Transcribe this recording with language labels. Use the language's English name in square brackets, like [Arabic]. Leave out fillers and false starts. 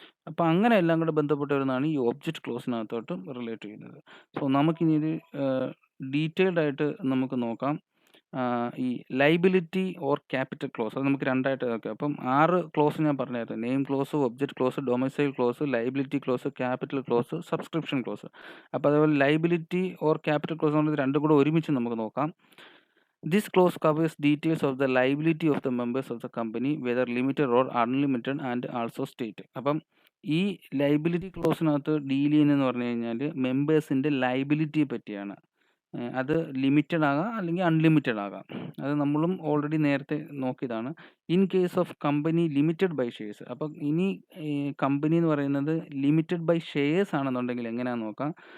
[Malayalam] അപ്പം അങ്ങനെ എല്ലാം കൂടെ ബന്ധപ്പെട്ട് വരുന്നതാണ് ഈ ഒബ്ജക്റ്റ് ക്ലോസിനകത്തോട്ട് റിലേറ്റ് ചെയ്യുന്നത്. സോ നമുക്കിനി ഇത് ഡീറ്റെയിൽഡ് ആയിട്ട് നമുക്ക് നോക്കാം. ഈ ലയബിലിറ്റി ഓർ ക്യാപിറ്റൽ ക്ലോസ് അത് നമുക്ക് രണ്ടായിട്ട് നോക്കാം. അപ്പം 6 ക്ലോസ് ഞാൻ പറഞ്ഞായിരുന്നു. Name close, object close, domicile close, liability close, capital close, subscription close. അപ്പോൾ അതുപോലെ ലയബിലിറ്റി ഓർ ക്യാപിറ്റൽ ക്ലോസ് എന്നുള്ളത് രണ്ടും കൂടെ ഒരുമിച്ച് നമുക്ക് നോക്കാം. [English] This clause covers details of the liability of the members of the company, whether limited or unlimited, and also state. [Malayalam] അപ്പം ഈ ലയബിലിറ്റി ക്ലോസിനകത്ത് ഡീൽ ചെയ്യുന്നതെന്ന് പറഞ്ഞു കഴിഞ്ഞാൽ മെമ്പേഴ്സിൻ്റെ ലയബിലിറ്റിയെ പറ്റിയാണ്. അത് ലിമിറ്റഡ് ആകാം അല്ലെങ്കിൽ അൺലിമിറ്റഡ് ആകാം. അത് നമ്മളും ഓൾറെഡി നേരത്തെ നോക്കിയതാണ്. [English] in case of company limited by shares, [Malayalam] അപ്പം ഇനി കമ്പനി എന്ന് പറയുന്നത് ലിമിറ്റഡ് ബൈ ഷെയർസ് ആണെന്നുണ്ടെങ്കിൽ എങ്ങനെയാണെന്ന് നോക്കാം.